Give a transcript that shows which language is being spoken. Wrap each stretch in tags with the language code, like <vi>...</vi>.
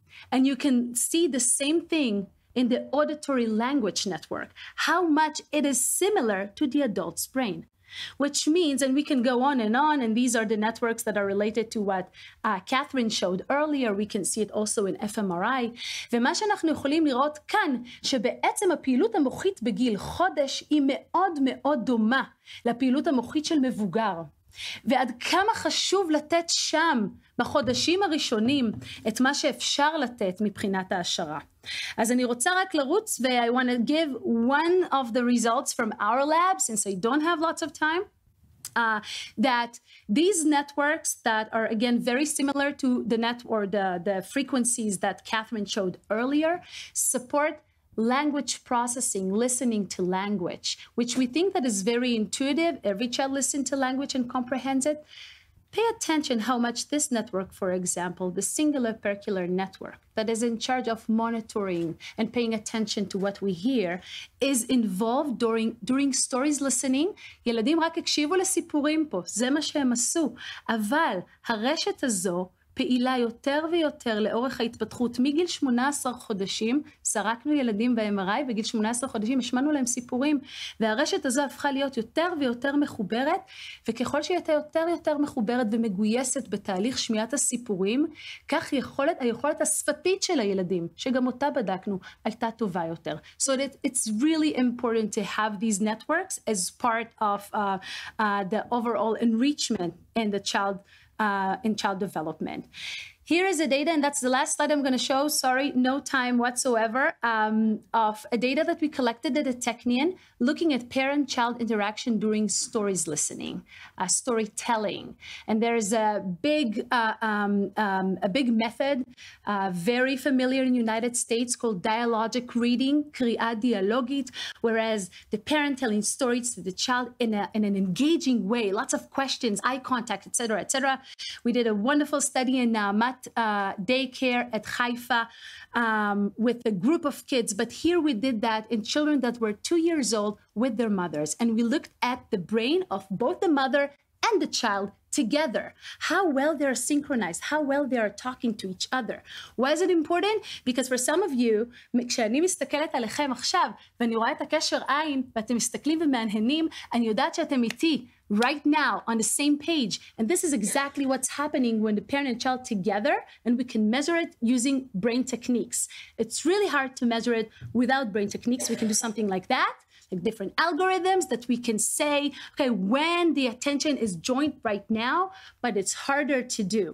<en>And you can see the same thing in the auditory language network, how much it is similar to the adult's brain. Which means, and we can go on, and these are the networks that are related to what Katherine showed earlier. We can see it also in fMRI.</en> <he>ומה שאנחנו יכולים לראות כאן, שבעצם הפעילות המוחית בגיל חודש היא מאוד מאוד דומה לפעילות המוחית של מבוגר. ועד כמה חשוב לתת שם בחודשים הראשונים את מה שאפשר לתת מבחינת ההשערה. אז אני רוצה רק לרוץ,</he> <en>I want to give one of the results from our lab, since I don't have lots of time, that these networks that are, again, very similar to the the frequencies that Katherine showed earlier, support language processing, listening to language, which we think that is very intuitive. Every child listens to language and comprehends it. Pay attention how much this network, for example, the singular percular network that is in charge of monitoring and paying attention to what we hear, is involved during stories listening.</en> <he>ילדים רק הקשיבו לסיפורים פה, זה מה שהם עשו. אבל הרשת הזו פעילה יותר ויותר לאורך ההתפתחות. מגיל 18 חודשים, סרקנו ילדים ב-MRI, בגיל 18 חודשים השמענו להם סיפורים, והרשת הזו הפכה להיות יותר ויותר מחוברת, וככל שהיא הייתה יותר ויותר מחוברת ומגויסת בתהליך שמיעת הסיפורים, כך היכולת השפתית של הילדים, שגם אותה בדקנו, הייתה טובה יותר.</he> <en>So it's really important to have these networks as part of the overall enrichment in the child development. Here is the data, and that's the last slide I'm going to show. Sorry, no time whatsoever, of a data that we collected at the Technion, looking at parent-child interaction during stories listening, storytelling. And there's a big method, very familiar in the United States, called dialogic reading,</en> <he>קריאה דיאלוגית,</he> <en>whereas the parent telling stories to the child in an engaging way, lots of questions, eye contact, etc., etc. We did a wonderful study in daycare at Haifa with a group of kids, but here we did that in children that were 2 years old with their mothers, and we looked at the brain of both the mother and the child together, how well they're synchronized, how well they are talking to each other. Why is it important? Because for some of you,</en> <he>כשאני מסתכלת עליכם עכשיו, ואני רואה את הקשר עין, ואתם מסתכלים ומהנהנים, אני יודעת שאתם איתי,</he> <en>right now, on the same page. And this is exactly what's happening when the parent and child together, and we can measure it using brain techniques. It's really hard to measure it without brain techniques. We can do something like that, like different algorithms that we can say, okay, when the attention is joined right now, but it's harder to do.</en>